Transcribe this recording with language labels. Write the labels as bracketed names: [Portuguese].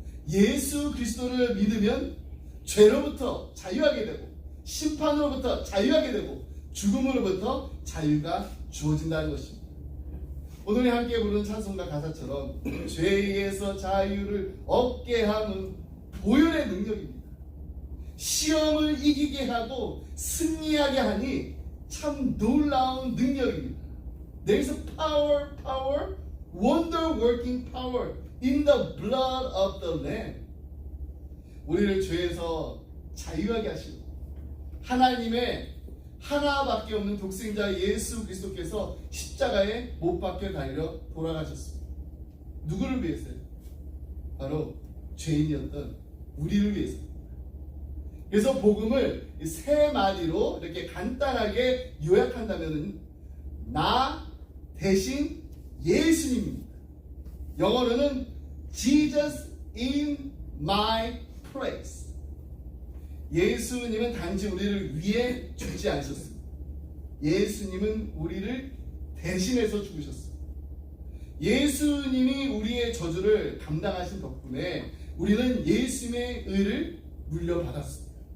[Korean] 예수 그리스도를 믿으면 죄로부터 자유하게 되고 심판으로부터 자유하게 되고 죽음으로부터 자유가 주어진다는 것입니다. 오늘 함께 부른 찬송가 가사처럼 죄에서 자유를 얻게 하는 보혈의 능력입니다. 시험을 이기게 하고 승리하게 하니 참 놀라운 능력입니다. [English] There is a power, wonder-working power in the blood of the Lamb. [Korean] 우리를 죄에서 자유하게 하시고 하나님의 하나밖에 없는 독생자 예수 그리스도께서 십자가에 못 박혀 달려 돌아가셨습니다. 누구를 위해서요? 바로 죄인이었던 우리를 위해서. 그래서 복음을 세 마디로 이렇게 간단하게 요약한다면 나 대신 예수님입니다. 영어로는 [English] Jesus in my place. [Korean] 예수님은 단지 우리를 위해 죽지 않으셨습니다. 예수님은 우리를 대신해서 죽으셨습니다. 예수님이 우리의 저주를 감당하신 덕분에 우리는 예수님의 의를 물려받았습니다.